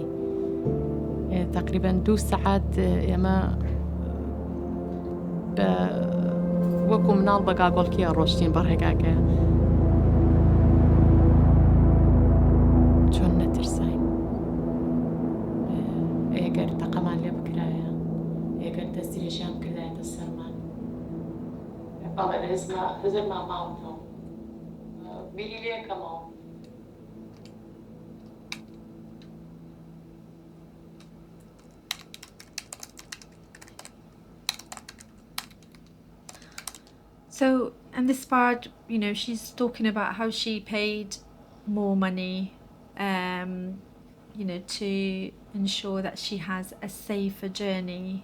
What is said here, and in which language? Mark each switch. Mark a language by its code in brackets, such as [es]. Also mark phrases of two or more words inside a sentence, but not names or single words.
[ckb] تقریبا 2 سەعات ئێمە وەکو مناڵ بە گاگۆڵکیە ڕۆشتین بە ڕێگاکەیە، چۆن نەترساین. ئەگەر تەقەمان لێ [en] But it is not, is it my mouth? Really, come on. So, and this part, you know, she's talking about how she paid more money, you know, to ensure that she has a safer journey.